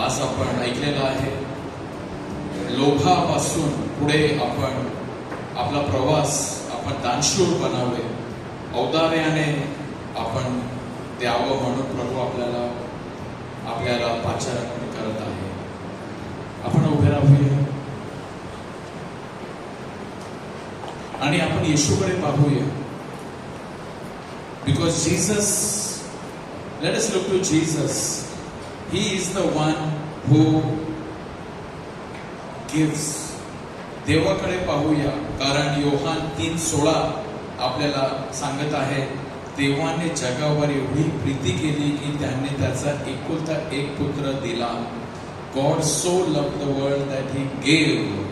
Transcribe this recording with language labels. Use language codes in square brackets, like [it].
[mr] आज आपण ऐकलेलं आहे, लोभापासून पुढे आपण आपला प्रवास आपण दानशूर बनावे, औदार्याने आपण द्यावं म्हणून प्रभू आपल्याला पाचारण करत आहे. आपण उभे राहूया आणि आपण येशूकडे पाहूया. [en] Because Jesus, let us look to Jesus. He is the one who gives. [mr] देवाकडे पाहूया, कारण योहान 3:16 आपल्याला सांगत आहे, देवाने जगावर एवढी प्रीती केली की त्याने त्याचा एकुलता एक पुत्र दिला. [en] God so loved the world that he gave.